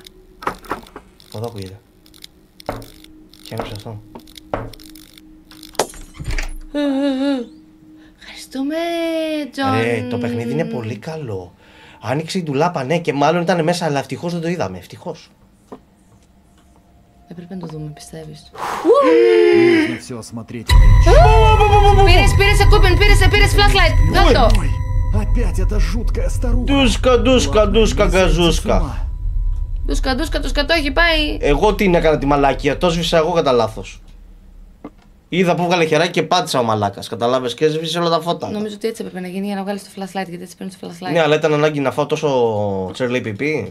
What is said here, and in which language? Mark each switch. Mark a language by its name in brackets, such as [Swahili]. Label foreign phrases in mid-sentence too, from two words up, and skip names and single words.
[Greek] Από εδώ ακούγεται. Και άνοιξε αυτό. Ευχαριστούμε, Τζον. Το παιχνίδι είναι πολύ καλό. Άνοιξε η ντουλάπα, ναι, και μάλλον ήταν μέσα, αλλά ευτυχώς δεν το είδαμε. Ευτυχώς. Έπρεπε να το δούμε, πιστεύεις? [Russian] Нужно все осмотреть. [Greek] Πήρες equipment, πήρες flashlight. Κάτω. [Russian] Ой, опять эта жуткая старуха. [Greek] Ντούσκα, γκαζούσκα. Ντούσκα, το έχει πάει. Εγώ την έκανα τη μαλάκια, το σβήσα εγώ κατά λάθος. Είδα που βγάλε χεράκι και πάτησα ο μαλάκας. Καταλάβες, και έσβησε όλα τα φώτα. Νομίζω ότι έτσι έπρεπε να γίνει για να βγάλεις το flashlight, γιατί έτσι παίρνεις το flashlight. Ναι, αλλά ήταν ανάγκη να φάω τόσο τσέρλι πιπί.